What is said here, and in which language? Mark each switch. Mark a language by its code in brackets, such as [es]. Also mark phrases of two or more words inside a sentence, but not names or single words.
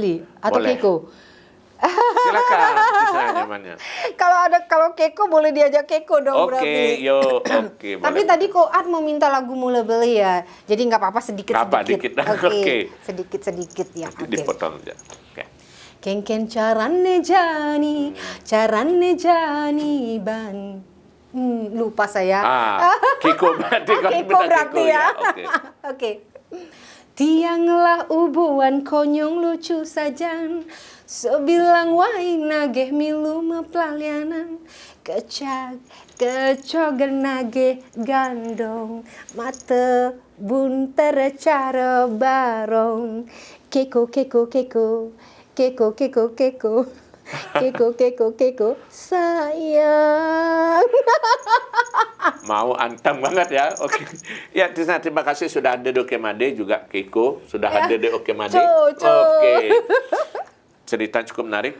[id] beli atau Boleh. keko. Silakan Tisna nyamannya. Kalau keko boleh diajak keko dong Oke, berarti. oke. Tapi boleh. tadi Koat mau minta lagu Mula Beli ya. Jadi nggak apa-apa sedikit-sedikit. Apa, dikit. Oke. Sedikit-sedikit ya. Nanti Oke. dipotong aja. Oke. [ban] Ken carane jani ban. [id] Lupa saya. Kiko berarti kan Keko benar berarti Kiko ya. Oke. Oke. [ban] Tianglah ubuan konyong lucu sajan, sebilang wain nageh milu mepelalianan, kecogan nageh gandong, mata bunter cara barong, keko sayang. [id] Mau anteng banget ya. Oke. Ya, Tisna terima kasih sudah ada di Okemade juga Kiko sudah Ya. ada di Okemade. Cucu. Oke. Cerita cukup menarik.